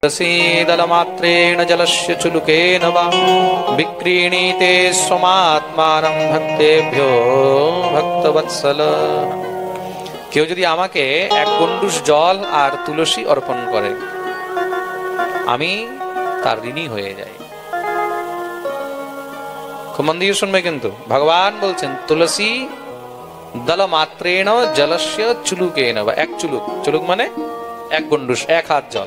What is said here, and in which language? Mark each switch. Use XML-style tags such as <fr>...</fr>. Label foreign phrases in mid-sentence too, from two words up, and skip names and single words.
<sa>दलमात्रेण जलस्य चुलुकेन वा विक्रीणीते स्वमात्मानं भक्तेभ्यो भक्तवत्सल।</sa> <bn>কেউ যদি আমাকে এক গণ্ডুষ জল আর তুলসী অর্পণ করে, আমি তার ঋণী হয়ে যাই। খুব মন দিয়ে শুনবে কিন্তু, ভগবান বলছেন</bn> <sa>তুলসী দল মাত্রেণ জলস্য চুলুকেন বা,</sa> <bn>এক চুলুক, চুলুক মানে এক গণ্ডুষ, এক হাত জল।</bn>